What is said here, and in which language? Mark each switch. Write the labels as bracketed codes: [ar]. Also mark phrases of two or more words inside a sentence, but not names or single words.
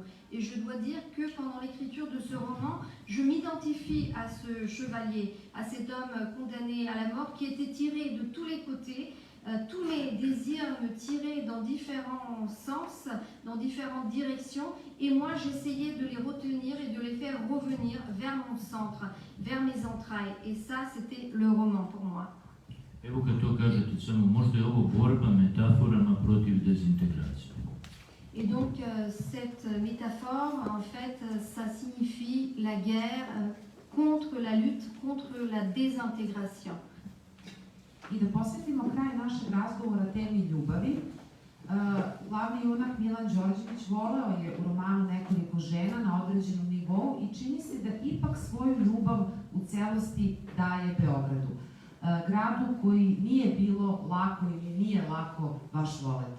[fr] Et je dois dire que pendant l'écriture de ce roman, je m'identifie à ce chevalier, à cet homme condamné à la mort qui était tiré de tous les côtés. Tous mes désirs me tiraient dans différents sens, dans différentes directions, et moi j'essayais de les retenir et de les faire revenir vers mon centre, vers mes entrailles. Et ça, c'était le roman pour moi. [sr] Evo kad to kažete, samo možda je ovo borba metaforama protiv dezintegracije. [fr] Et donc cette métaphore, en fait, ça signifie la guerre contre la lutte, contre la désintégration. [sr] I da posvetimo kraj našeg razgovora temi ljubavi, glavni junak Milan Đorđević voleo je u romanu nekoliko žena na određenom nivou i čini se da ipak svoju ljubav u celosti daje Beogradu. Gradu koji nije bilo lako ili nije lako baš voleti.